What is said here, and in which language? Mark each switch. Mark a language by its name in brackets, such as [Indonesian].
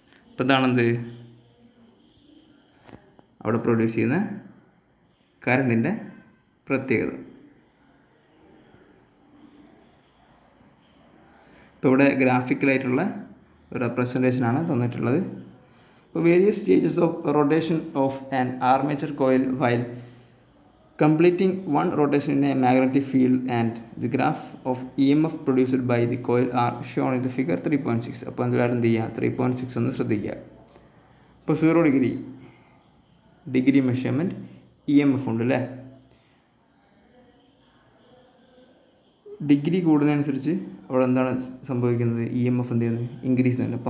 [Malayalam] അപ്പോൾ ഇതാണെന്ത്, അവിടെ പ്രൊഡ്യൂസ് ചെയ്യുന്ന കറണ്ടിൻ്റെ പ്രത്യേകത. ഇപ്പോൾ ഇവിടെ ഗ്രാഫിക്കലായിട്ടുള്ള ഒരു റെപ്രസെൻറ്റേഷനാണ് തന്നിട്ടുള്ളത്. [English] Various stages of rotation of an armature coil while completing one rotation in a magnetic field and the graph of EMF produced by the coil are shown in the figure 3.6. [Malayalam] അപ്പോൾ എന്തുകാരം എന്ത് ചെയ്യുക, 3.6 ഒന്ന് ശ്രദ്ധിക്കുക. ഇപ്പോൾ 0 degree measurement E M F ഉണ്ട് അല്ലേ. Degree കൂടുന്നതനുസരിച്ച് അവിടെ എന്താണ് സംഭവിക്കുന്നത്, ഇ എം എഫ് എന്ത് ചെയ്യുന്നത്, ഇൻക്രീസ് ചെയ്യുന്നുണ്ട്.